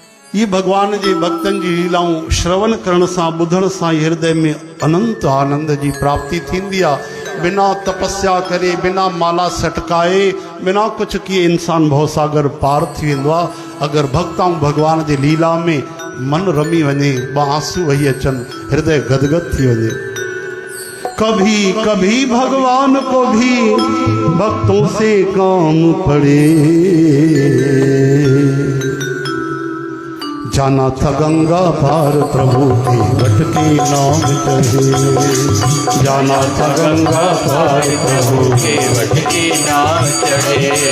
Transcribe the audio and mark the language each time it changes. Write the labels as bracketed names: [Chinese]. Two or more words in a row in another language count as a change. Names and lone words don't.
[Sindhi] ये भगवान जी भक्तन जी लीलाऊं श्रवण करण सां ॿुधण सां हृदय में अनंत आनंद की प्राप्ति थींदी आहे। [Hindi] बिना तपस्या करे, बिना माला सटकाए, बिना कुछ किए इंसान भवसागर पार [Sindhi] थी वेंदो आहे। अगर भक्ताऊं भगवान जी लीला में मन रमी वञे, आंसू वही अचन, हृदय गदगद थी वञे। [Hindi] कभी कभी भगवान को भी भक्तों से काम पड़े, जाना था गंगा पार प्रभु के वट के नाम चढ़े, जाना था गंगा पार प्रभु के वट के नाम चढ़े।